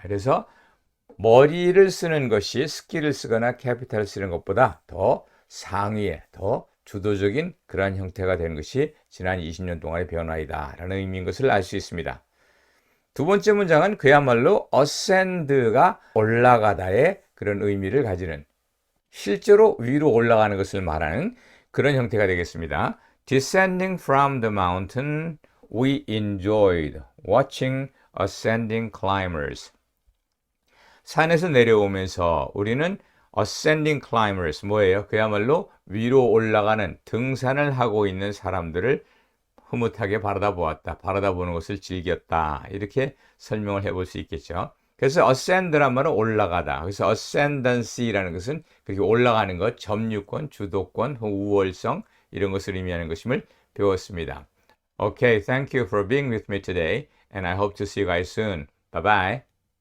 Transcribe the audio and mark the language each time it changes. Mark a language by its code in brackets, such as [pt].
[ko] 그래서 머리를 쓰는 것이 스킬을 쓰거나 캐피탈을 쓰는 것보다 더 상위에, 더 주도적인 그러한 형태가 되는 것이 지난 20년 동안의 변화이다 라는 의미인 것을 알 수 있습니다. 두 번째 문장은 그야말로 ascend가 올라가다의 그런 의미를 가지는, 실제로 위로 올라가는 것을 말하는 그런 형태가 되겠습니다. [en] Descending from the mountain, we enjoyed watching ascending climbers. [ko] 산에서 내려오면서 우리는 [en] ascending climbers, [ko] 뭐예요? 그야말로 위로 올라가는 등산을 하고 있는 사람들을 흐뭇하게 바라다보았다. 바라다보는 것을 즐겼다. 이렇게 설명을 해볼 수 있겠죠. 그래서 ascend란 말은 올라가다. 그래서 ascendancy라는 것은 그렇게 올라가는 것, 점유권, 주도권, 우월성 이런 것을 의미하는 것임을 배웠습니다. [en] Okay, thank you for being with me today, and I hope to see you guys soon. Bye bye.